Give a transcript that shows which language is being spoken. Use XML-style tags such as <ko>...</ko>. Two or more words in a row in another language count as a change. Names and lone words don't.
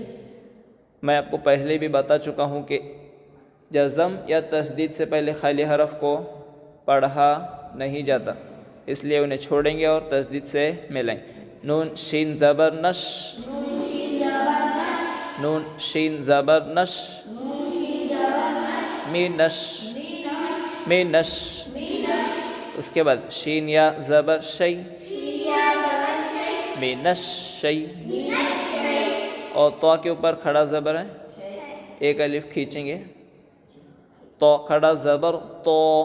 <ur>میں آپ کو پہلے بھی بتا چکا ہوں کہ جزم یا تشدید سے پہلے خالی حرف کو پڑھا نہیں جاتا، اس لیے انہیں چھوڑیں گے اور تشدید سے ملائیں۔ نون شین زبر نش، نون شین زبر نش، می نش، می نش، اس کے بعد شین یا زبر شی، می نش شی، اور تو کے اوپر کھڑا زبر ہے، ایک الف کھینچیں گے، تو کھڑا زبر تو،</ur>